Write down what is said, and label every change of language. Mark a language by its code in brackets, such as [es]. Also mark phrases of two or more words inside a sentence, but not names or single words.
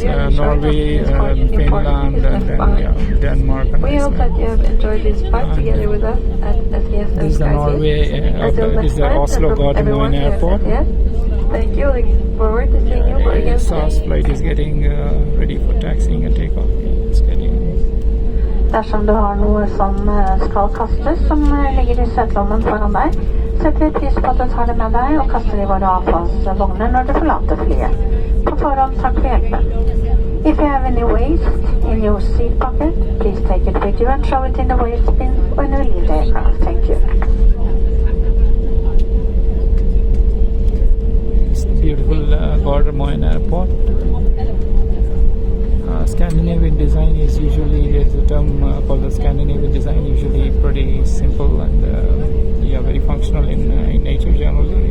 [en] Norway, Finland, and then Denmark and We hope that you have enjoyed this flight together with us at SES. This is the Norway, this is the Oslo Gardermoen airport. Yes. Thank you. Looking forward to seeing you again. SAS flight is getting ready for taxiing and takeoff. It's getting. [no] Dersom du har noe som skal kastes, som ligger i setelommen foran deg, setter vi pris på at du tar det med deg og kaster i våre avfallsvogner når du forlater flyet. På forhånd takk for hjelpen. [en] If you have any waste in your seat pocket, please take it with you and throw it in the waste bin when you leave the aircraft. Thank you. It's a beautiful Gardermoen airport. Scandinavian design is usually, there's a term called the Scandinavian design, usually pretty simple and very functional in nature generally.